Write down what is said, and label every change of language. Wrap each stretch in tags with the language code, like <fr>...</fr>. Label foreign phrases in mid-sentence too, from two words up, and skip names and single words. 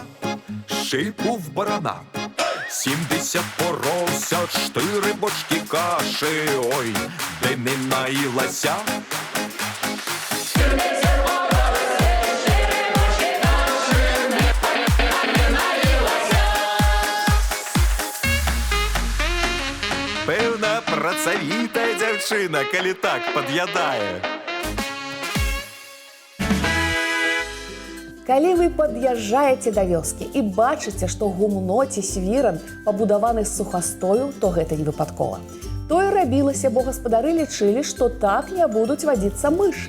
<uk>шийку в барана, 70 поросят, 4 бочки каші, ой, де не наїлася.</uk> <be>Певна працавіта дзяўчына, калі так пад'ядае. Калі вы пад'язджаеце да вёскі і бачыце, што гумно ці свіран пабудаваны з сухастою, то гэта не выпадкова. Тое рабілася, бо гаспадары лічылі, што так не будуць вадзіцца мышы.</be>